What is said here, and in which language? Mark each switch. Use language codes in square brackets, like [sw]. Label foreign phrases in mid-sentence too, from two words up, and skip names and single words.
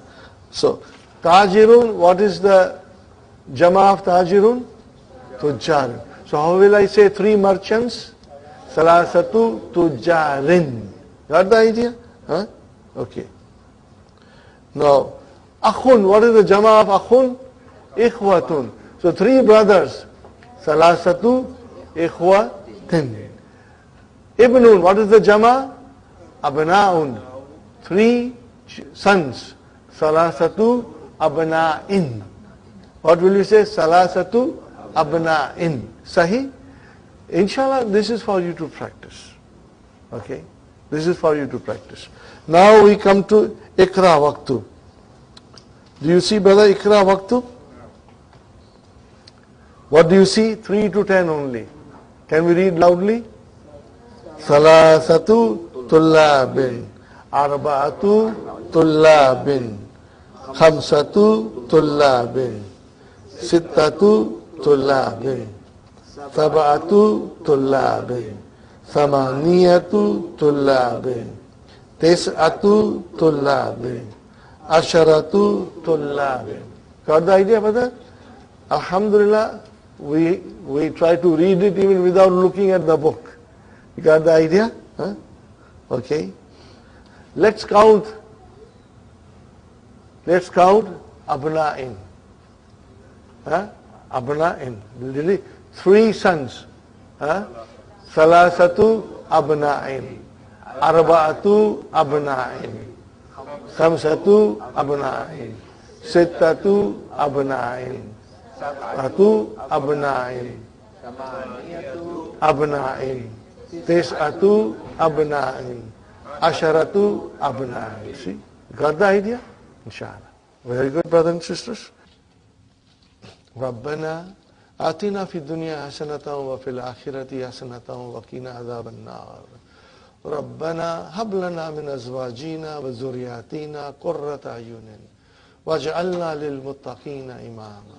[en] So, Tajirun, what is the jama of Tajirun? Tujjar. So how will I say 3 merchants? [ar] ثلاثة تجار. [en] Got the idea? Okay. Now, Akhun, what is the jama of Akhun? Ikhwatun. So 3 brothers. [ar] ثلاثة إخوة. [en] Ibnun, what is the jama? Abna'un. 3 sons. [ar] ثلاثة أبناء. [en] What will you say? [ar] ثلاثة أبناء. [en] Sahih? Inshallah, this is for you to practice. Okay? This is for you to practice. Now we come to [ar] اقرأ وقت. [en] Do you see, brother, [ar] اقرأ وقت? [en] What do you see? 3 to 10 only. Can we read loudly? [ar] ثلاثة طلاب. أربعة طلاب. خمسة طلاب. ستة طلاب. سبعة طلاب. ثمانية طلاب. تسعة طلاب. عشرة طلاب. [en] Got the idea, brother? Alhamdulillah, we try to read it even without looking at the book. You got the idea? Okay. Let's count Let's count abna'in. Abna'in. Really? 3 sons. [ar] ثلاثة أبناء. أربعة أبناء. خمسة أبناء. ستة أبناء. ساتو أبناء. أبناء. تسعة أبناء. عشرة أبناء. [en] See? Got the idea? Inshallah. Very good, brothers and sisters. [ar] ربنا آتنا في الدنيا حسنة وفي الآخرة حسنة وقنا عذاب النار. ربنا هب لنا من أزواجنا وذرياتنا قرة أعين واجعلنا للمتقين إماما.